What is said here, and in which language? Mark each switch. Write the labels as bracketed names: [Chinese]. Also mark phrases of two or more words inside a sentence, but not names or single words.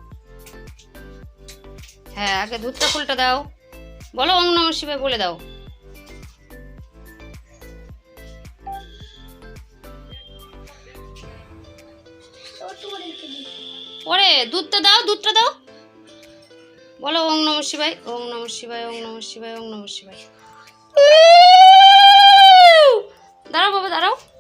[Bangla] হ্যাঁ, আগে দুধটা ফুলটা দাও, বলো [Sanskrit] ওম নমঃ শিবায় [Bangla] বলে দাও। পরে দুধটা দাও, দুধটা দাও, বলো [Sanskrit] ওম নমঃ শিবায়, ওম নমঃ শিবায়, ওম নমঃ শিবায়, ওম নমঃ শিবায়। [Bangla] দাঁড়াও বাবা, দাঁড়াও।